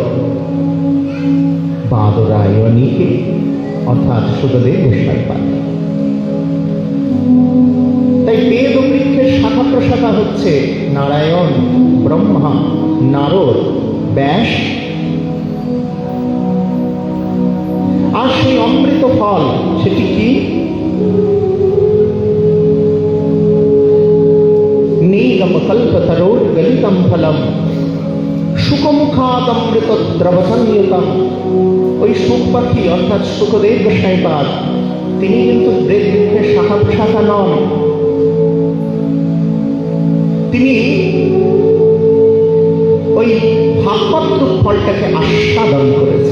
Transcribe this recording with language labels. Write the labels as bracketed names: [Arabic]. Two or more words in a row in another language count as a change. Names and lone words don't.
[Bangla] বাদরায়ণীকে, অর্থাৎ সুখদেব গোস্বামীপাদ। তাই বেদ ও বৃক্ষের শাখা প্রশাখা হচ্ছে নারায়ণ, ব্রহ্মা, নারদ, ব্যাস। আর সেই অমৃত ফল সেটি কি? [Sanskrit] नीगम कल्पतरोर्गलितं फलम शुकमुखादमृत द्रव संयुतम। [Bangla] ওই সুখ পাখি অর্থাৎ সুখদেব গোস্বামীপাদ তিনি কিন্তু বৃক্ষের শাখা প্রশাখা নন, তিনি ওই ভাগবত ফলটাকে আস্বাদন করেছেন।